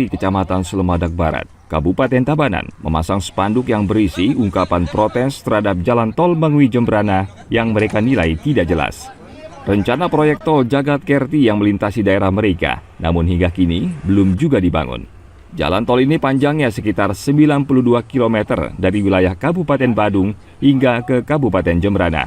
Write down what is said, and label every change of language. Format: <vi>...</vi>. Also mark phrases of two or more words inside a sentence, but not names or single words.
<id>Kecamatan Selemadak Barat, Kabupaten Tabanan, memasang spanduk yang berisi ungkapan protes terhadap jalan tol Mengwi Jembrana yang mereka nilai tidak jelas. Rencana proyek tol Jagat Kerti yang melintasi daerah mereka, namun hingga kini belum juga dibangun. Jalan tol ini panjangnya sekitar 92 km dari wilayah Kabupaten Badung hingga ke Kabupaten Jembrana.</id>